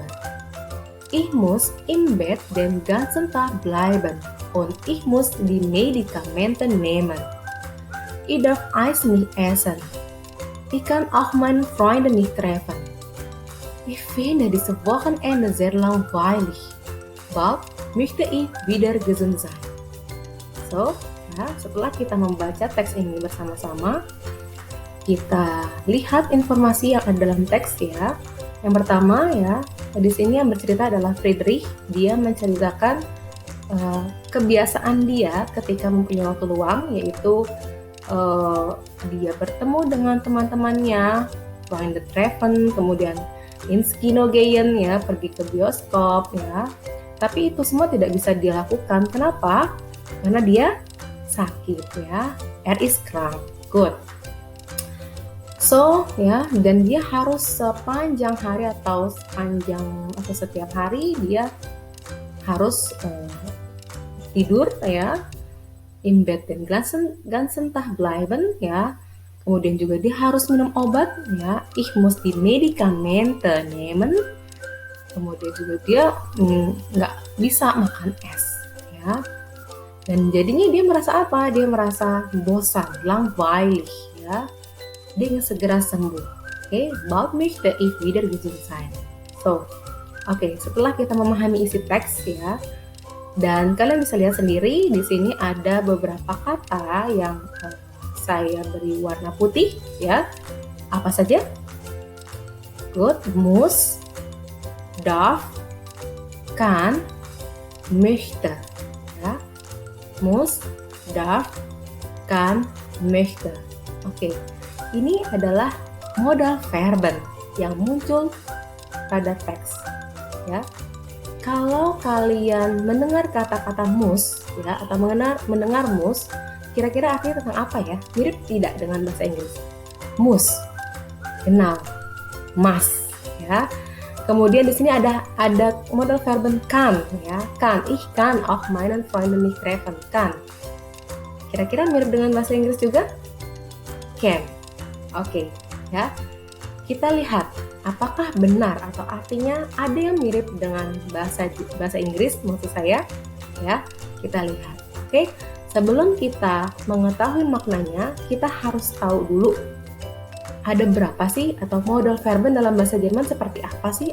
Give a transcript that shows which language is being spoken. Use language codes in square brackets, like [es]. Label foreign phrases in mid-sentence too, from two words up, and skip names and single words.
[de] Ich muss im Bett den ganzen Tag bleiben und ich muss die Medikamente nehmen. Ich darf Eis nicht essen. Ich kann auch meine Freunde nicht treffen. Ich finde dieses Wochenende sehr langweilig. Bald möchte ich wieder gesund sein. So, [id] ya, setelah kita membaca teks ini bersama-sama, kita lihat informasi yang ada dalam teks ya. Yang pertama ya, di sini yang bercerita adalah Friedrich. Dia menceritakan kebiasaan dia ketika mempunyai waktu luang, yaitu dia bertemu dengan teman-temannya, [de] Freunde treffen, [id] kemudian [de] ins Kino gehen [id] ya, pergi ke bioskop ya. Tapi itu semua tidak bisa dilakukan. Kenapa? Karena dia sakit ya. [de] Ist krank. [id] Good. So ya, dan dia harus sepanjang hari atau setiap hari dia harus tidur ya, [de] in bed den ganzen Tag bleiben ya. [id] Kemudian juga dia harus minum obat ya, [de] ich muss die Medikamente nehmen. [id] Kemudian juga dia nggak bisa makan es ya. Dan jadinya dia merasa apa? Dia merasa bosan, langweilig ya. Dia ingin segera sembuh. Oke, [de] bald möchte ich wieder gesund sein. So, [id] oke, setelah kita memahami isi teks ya, dan kalian bisa lihat sendiri di sini ada beberapa kata yang saya beri warna putih ya. Apa saja? Good, [de] muss, darf, kann, möchte. Ya. Muss, darf, kann, möchte. [id] Oke. Ini adalah [de] modal verben [id] yang muncul pada teks ya. Kalau kalian mendengar kata-kata muss ya, atau mendengar muss, kira-kira artinya tentang apa ya? Mirip tidak dengan bahasa Inggris? [de] Muss, genau, [en] must ya. [id] Kemudian di sini ada [de] modal verben [id] kann ya. [de] Kann, ich kann auch meinen Freunden nicht treffen. Kann. [id] Kira-kira mirip dengan bahasa Inggris juga? [en] Can. Oke, ya. [id] Kita lihat apakah benar atau artinya ada yang mirip dengan bahasa Inggris maksud saya, ya. Kita lihat. Oke, sebelum kita mengetahui maknanya, kita harus tahu dulu ada berapa sih atau [de] modal verben [id] dalam bahasa Jerman seperti apa sih?